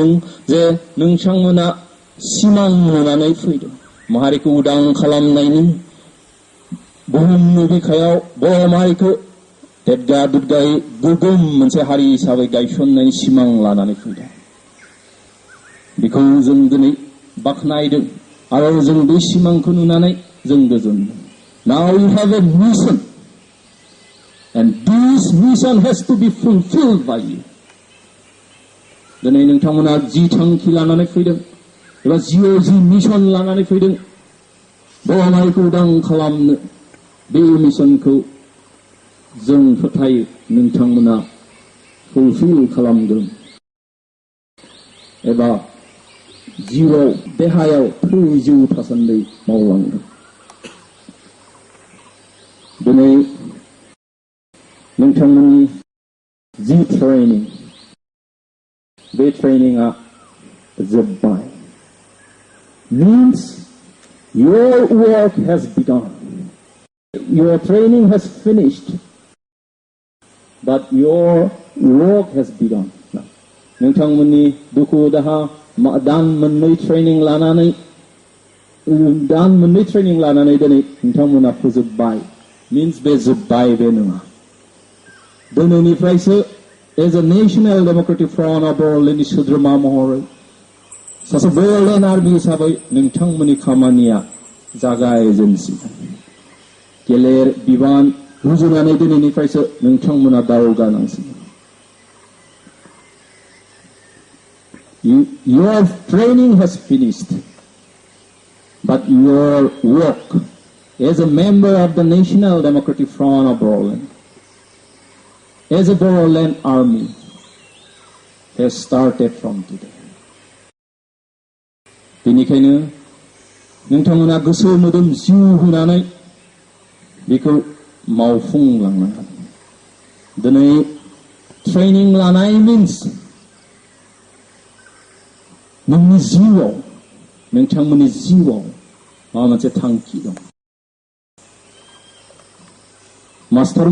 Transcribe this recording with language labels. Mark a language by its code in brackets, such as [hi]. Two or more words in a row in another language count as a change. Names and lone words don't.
[brx] जे नोंथांमोना सिमां नुनानै फैदों माहारिखौ उदां खालामनायनि बुहुमनि बिखायाव बर' माहारिखौ देदगा दुदगायै गोगोम मोनसे हारि हिसाबै गायसननायनि सिमां लानानै फैदों बेखौ जों दिनै बाख्नायदों आरो जों बे सिमांखौ नुनानै जों गोजोनदों [en] Now you have a mission and this mission has to be fulfilled by you [brx] दिनै नोंथांमोना जि थांखि लानानै फैदों एबा जिउआव जि मिशन लानानै फैदों बर' माहारिखौ उदां खालामनो बे मिशनखौ जों फोथायो नोंथांमोना फुलफिल खालामगोन एबा जिउआव देहायाव थैजौ थासान्दै मावलांगोन दिनै नोंथांमोननि जि ट्रेनिं बे ट्रेनिंआ जोब्बाय [en] means your work has begun your training has finished but your work has begun [brx] नोंथांमोननि दुखु दाहा दान मोननै ट्रेनिं लानानै दिनै नोंथांमोना फोजोबबाय means बे जोब्बाय बे नङा दिनैनिफ्रायसो [en] as a national democratic front of bodoland [brx] सोद्रोमा महरै सासे बोडोलेण्ड आर्मि हिसाबै नोंथांमोननि खामानिया जागायजेनसिगोन गेलेर बिबान रुजुनानै दिनैनिफ्रायसो नोंथांमोना दावगानांसिगोन [en] Your training has finished but your work as a member of the National Democratic Front of Bodoland as a bodoland army has started from today [brx] बेनिखायनो नोंथांमोना गोसो मोदोम जिउ होनानै बेखौ मावफुंलांनांगोन दिनै ट्रेनिं लानाय मिन्स नोंनि जिउआव नोंथांमोननि जिउआव माबा मोनसे थांखि दं मास्टार